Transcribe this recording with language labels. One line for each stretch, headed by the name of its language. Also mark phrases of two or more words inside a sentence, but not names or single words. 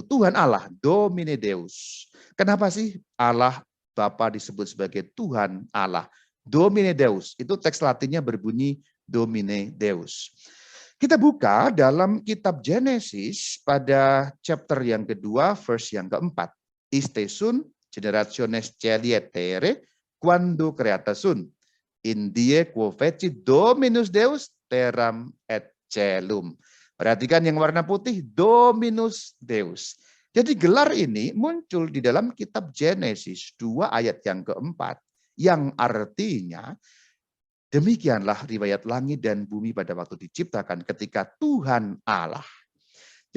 Indonesian: Tuhan Allah,
Latin: Domine Deus.
Indonesian: Kenapa sih Allah Bapa disebut sebagai Tuhan Allah?
Latin: Domine Deus,
Indonesian: itu teks Latinnya berbunyi
Latin: Domine Deus.
Indonesian: Kita buka dalam kitab Genesis pada chapter yang kedua, verse yang keempat.
Latin: Iste sun generationes celietere quando creata sun. In die quo feci Dominus Deus terram et celum.
Indonesian: Perhatikan yang warna putih,
Latin: Dominus Deus.
Indonesian: Jadi gelar ini muncul di dalam kitab Genesis 2 ayat yang keempat. Yang artinya, demikianlah riwayat langit dan bumi pada waktu diciptakan ketika Tuhan Allah.